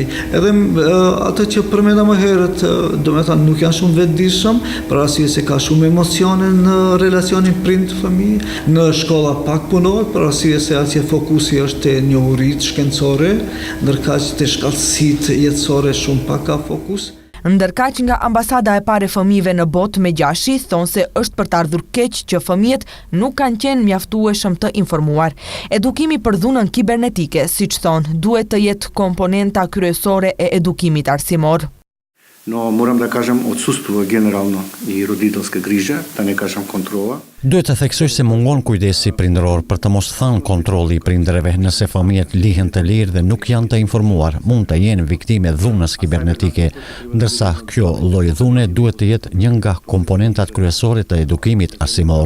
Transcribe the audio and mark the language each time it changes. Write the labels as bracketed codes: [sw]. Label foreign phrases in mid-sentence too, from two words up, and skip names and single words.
[sq] Edhe ato që përmenda më herët, do me thënë, nuk janë shumë vetëdijshëm, për arsye se ka shumë emocione në relacionin prind-fëmijë, në shkolla pak punohet, për arsye se atje fokusi është te njohuritë shkencore, ndërkaq te shkallësitë jetësore shumë pak ka fokus. Ndërkaq nga ambasada e parë e fëmijëve në botë me Gjashi thonë se është për të ardhur keq që fëmijët nuk kanë qenë mjaftueshëm të informuar. Edukimi për dhunën kibernetike, siç thonë, duhet të jetë komponenta kryesore e edukimit arsimor. [sr] No, moram da kažem, odsustvo generalno i roditeljske griže, da ne kažem kontrola. [sq] Duhet të theksoj se mungon kujdesi prindëror për të mos thënë kontrolli i prindërve nëse fëmijët lihen të lirë dhe nuk janë të informuar, mund të jenë viktime dhunës kibernetike, ndërsa kjo lloj dhune duhet të jetë një nga komponentat kryesore të edukimit arsimor.